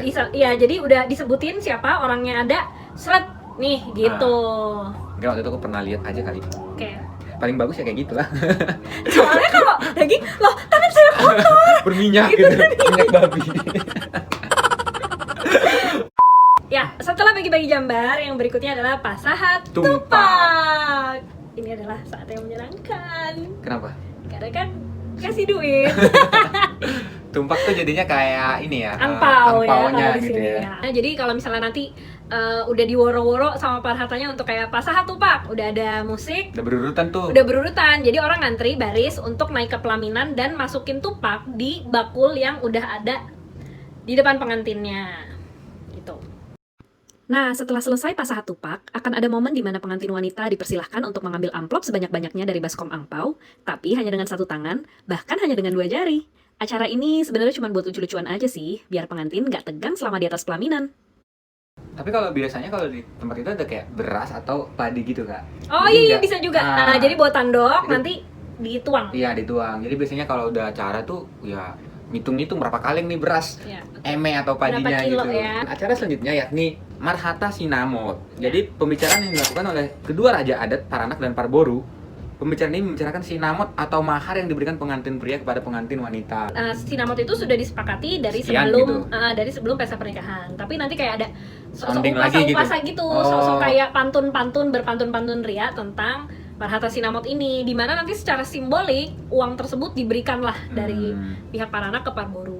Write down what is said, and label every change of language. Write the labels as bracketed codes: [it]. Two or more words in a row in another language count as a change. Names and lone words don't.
[id] iya, jadi udah disebutin siapa orangnya ada, seret nih gitu. Enggak, waktu itu aku pernah lihat aja kali. Oke. Paling bagus ya kayak gitu lah. Soalnya kalau daging, loh tangan saya kotor. Berminyak gitu, minyak babi. Ya, setelah bagi-bagi jambar, yang berikutnya adalah pasahat Tumpak. tupak. Ini adalah saat yang menyenangkan. Kenapa? Karena kan kasih duit. Tumpak tuh jadinya kayak ini ya, Angpau ya angpaunya kalau di gitu sini ya. ya. Nah, jadi kalau misalnya nanti udah diworo-woro sama parhatanya untuk kayak pasahat tupak, udah ada musik, Udah berurutan tuh. udah berurutan. Jadi orang ngantri baris untuk naik ke pelaminan dan masukin tupak di bakul yang udah ada di depan pengantinnya. Gitu. Nah, setelah selesai pasahat tupak, akan ada momen di mana pengantin wanita dipersilahkan untuk mengambil amplop sebanyak-banyaknya dari baskom angpau, tapi hanya dengan satu tangan, bahkan hanya dengan 2 jari. Acara ini sebenarnya cuma buat lucu-lucuan aja sih, biar pengantin nggak tegang selama di atas pelaminan. Tapi kalau biasanya kalau di tempat itu ada kayak beras atau padi gitu kak. Oh Jadi iya, nggak- bisa juga. Ah, Jadi buat tandok, Jadi- nanti dituang. Iya dituang. Jadi biasanya kalau udah acara tuh ya ngitung-ngitung berapa kaleng nih beras Ya. eme atau padinya Berapa kilo gitu. ya? Acara selanjutnya yakni Marhata Sinamot. Jadi pembicaraan yang dilakukan oleh kedua raja adat Paranak dan Parboru. Pembicaraan ini membicarakan sinamot atau mahar yang diberikan pengantin pria kepada pengantin wanita. Sinamot itu sudah disepakati dari Sekian sebelum gitu. dari sebelum pesta pernikahan. Tapi nanti kayak ada Sounding lagi gitu. upasa gitu, Oh. sosok kayak pantun-pantun berpantun-pantun ria tentang Marhata Sinamot ini, di mana nanti secara simbolik uang tersebut diberikanlah dari pihak Paranak ke Parboru.